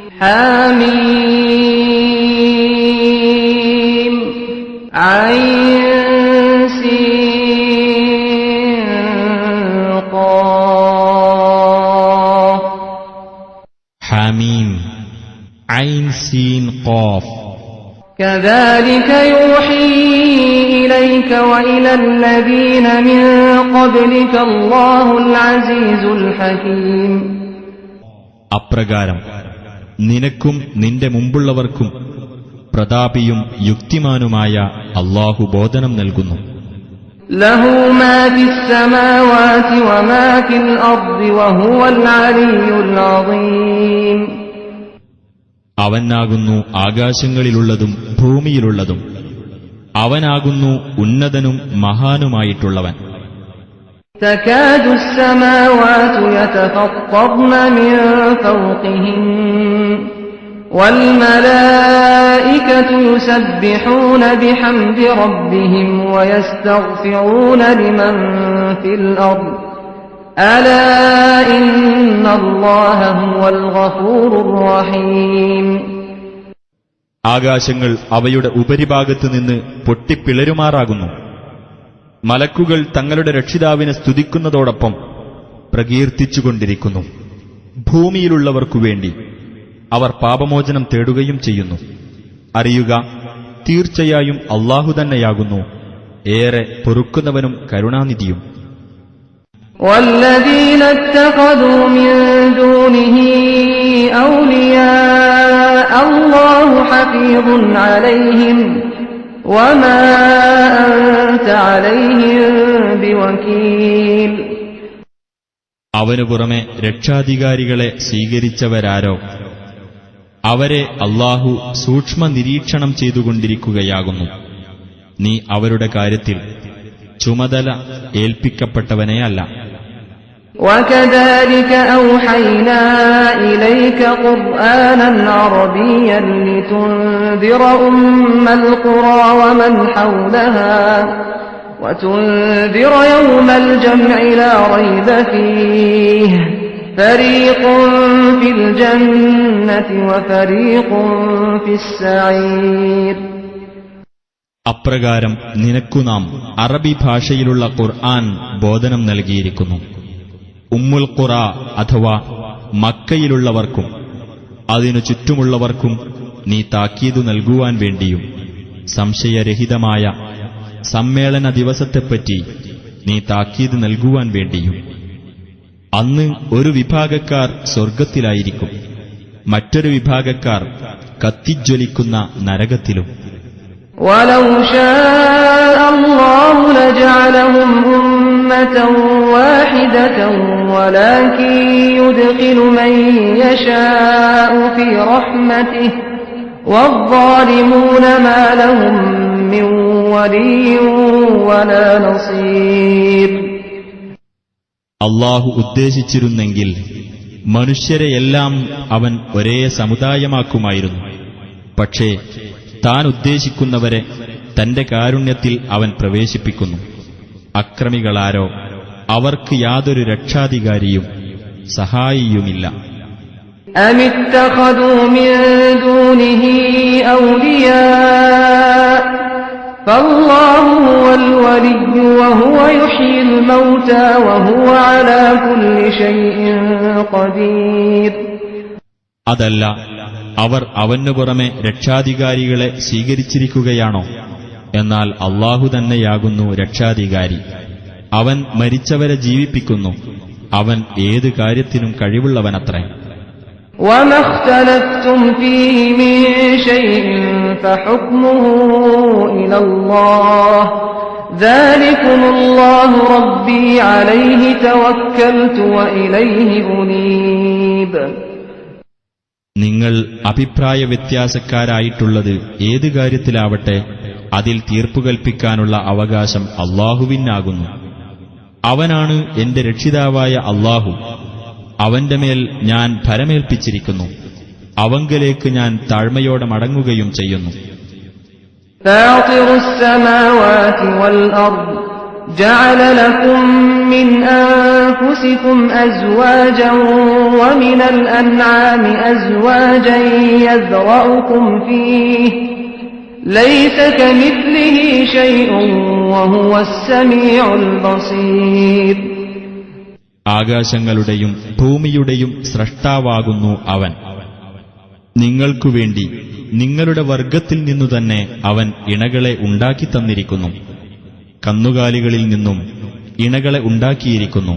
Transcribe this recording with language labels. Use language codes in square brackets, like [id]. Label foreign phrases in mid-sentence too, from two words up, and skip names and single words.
[ar] حاميم عين سين قاف. حاميم عين سين قاف. كذلك يوحي إليك وإلى الذين من قبلك الله العزيز الحكيم. [ml] അപ്രകാരം നിനക്കും നിന്റെ മുമ്പുള്ളവർക്കും പ്രതാപിയും യുക്തിമാനുമായ അല്ലാഹു ബോധനം നൽകുന്നു. [ar] له ما في السماوات وما في الأرض وهو العلي العظيم. [ml] അവനാകുന്നു ആകാശങ്ങളിലുള്ളതും ഭൂമിയിലുള്ളതും. അവനാകുന്നു ഉന്നതനും മഹാനുമായിട്ടുള്ളവൻ. [ar] تكاد السماوات يتفطرن من فوقهن والملائكة يسبحون بحمد ربهم ويستغفرون لمن في الأرض ألا إن الله هو الغفور الرحيم. [ml] ആകാശങ്ങൾ അവയുടെ ഉപരിഭാഗത്ത് നിന്ന് പൊട്ടിപ്പിളരുമാറാകുന്നു. മലക്കുകൾ തങ്ങളുടെ രക്ഷിതാവിനെ സ്തുതിക്കുന്നതോടൊപ്പം പ്രകീർത്തിച്ചുകൊണ്ടിരിക്കുന്നു. ഭൂമിയിലുള്ളവർക്കുവേണ്ടി അവർ പാപമോചനം തേടുകയും ചെയ്യുന്നു. അറിയുക, തീർച്ചയായും അല്ലാഹു തന്നെയാകുന്നു ഏറെ പൊറുക്കുന്നവനും കരുണാനിധിയും. [ar] والذين اتخذوا من دونه أولياء الله حفيظ عليهم وما أنت عليهم بوكيل. [ml] അവനു പുറമെ രക്ഷാധികാരികളെ സ്വീകരിച്ചവരാരോ അവരെ അല്ലാഹു സൂക്ഷ്മ നിരീക്ഷണം ചെയ്തുകൊണ്ടിരിക്കുകയാകുന്നു. നീ അവരുടെ കാര്യത്തിൽ ചുമതല ഏൽപ്പിക്കപ്പെട്ടവനെയല്ല. [ar] وكذلك أوحينا إليك قرآنا عربيا لتنذر أم القرى ومن حولها وتنذر يوم الجمع لا ريب فيه فريق في الجنة وفريق في السعير. [ml] അപ്രകാരം നിനക്കു നാം അറബി ഭാഷയിലുള്ള ഖുർആൻ ബോധനം നൽകിയിരിക്കുന്നു. ഉമ്മുൽ ഖുറ അഥവാ മക്കയിലുള്ളവർക്കും അതിനു ചുറ്റുമുള്ളവർക്കും നീ താക്കീതു നൽകുവാൻ വേണ്ടിയും സംശയരഹിതമായ സമ്മേളന ദിവസത്തെപ്പറ്റി നീ താക്കീത് നൽകുവാൻ വേണ്ടിയും. അന്ന് ഒരു വിഭാഗക്കാർ സ്വർഗത്തിലായിരിക്കും, മറ്റൊരു വിഭാഗക്കാർ കത്തിജ്വലിക്കുന്ന നരകത്തിലും. [ar] وَلَوْ شَاءَ اللَّهُ لَجَعَلَهُمْ أُمَّةً وَاحِدَةً وَلَكِن يُدْخِلُ مَن يَشَاءُ فِي رَحْمَتِهِ وَالظَّالِمُونَ مَا لَهُم مِّن وَلِيٍّ وَلَا نَصِيرٍ. [ml] അല്ലാഹു ഉദ്ദേശിച്ചിരുന്നെങ്കിൽ മനുഷ്യരെയെല്ലാം അവൻ ഒരേ സമുദായമാക്കുമായിരുന്നു. പക്ഷേ താൻ ഉദ്ദേശിക്കുന്നവരെ തന്റെ കാരുണ്യത്തിൽ അവൻ പ്രവേശിപ്പിക്കുന്നു. അക്രമികളാരോ അവർക്ക് യാതൊരു രക്ഷാധികാരിയും സഹായിയുമില്ല. [ar] أَمِ اتَّخَذُوا مِن دُونِهِ أَوْلِيَاءَ فَاللَّهُ هُوَ الْوَلِيُّ وَهُوَ يُحْيِي الْمَوْتَى وَهُوَ عَلَى كُلِّ شَيْءٍ قَدِيرٌ. [ml] അതല്ല, അവർ അവനു പുറമെ രക്ഷാധികാരികളെ സ്വീകരിച്ചിരിക്കുകയാണോ? എന്നാൽ അല്ലാഹു തന്നെയാകുന്നു രക്ഷാധികാരി. അവൻ മരിച്ചവരെ ജീവിപ്പിക്കുന്നു. അവൻ ഏത് കാര്യത്തിനും കഴിവുള്ളവനത്രേ. [ar] وَمَا اخْتَلَفْتُمْ فِيهِ مِن شَيْءٍ فَحُكْمُهُ إِلَى اللَّهِ ذَلِكُمُ اللَّهُ رَبِّي عَلَيْهِ تَوَكَّلْتُ وَإِلَيْهِ أُنِيبُ. [ml] നിങ്ങൾ അഭിപ്രായ വ്യത്യാസക്കാരായിട്ടുള്ളത് ഏത് കാര്യത്തിലാവട്ടെ അതിൽ തീർപ്പുകൽപ്പിക്കാനുള്ള അവകാശം അല്ലാഹുവിനാകുന്നു. അവനാണ് എന്റെ രക്ഷിതാവായ അല്ലാഹു. അവന്റെ മേൽ ഞാൻ ഭരമേൽപ്പിച്ചിരിക്കുന്നു. അവങ്കലേക്ക് ഞാൻ താഴ്മയോടെ മടങ്ങുകയും ചെയ്യുന്നു. [ar] فاطر السماوات والأرض جعل لكم من أنفسكم أزواجا ومن الأنعام أزواجا يذرأكم فيه ليس كمثله شيء وهو السميع البصير. [ml] ആകാശങ്ങളുടെയും ഭൂമിയുടെയും സ്രഷ്ടാവാകുന്നു അവൻ. നിങ്ങൾക്കുവേണ്ടി നിങ്ങളുടെ വർഗത്തിൽ നിന്നു തന്നെ അവൻ ഇണകളെ ഉണ്ടാക്കിത്തന്നിരിക്കുന്നു. കന്നുകാലികളിൽ നിന്നും ഇണകളെ ഉണ്ടാക്കിയിരിക്കുന്നു.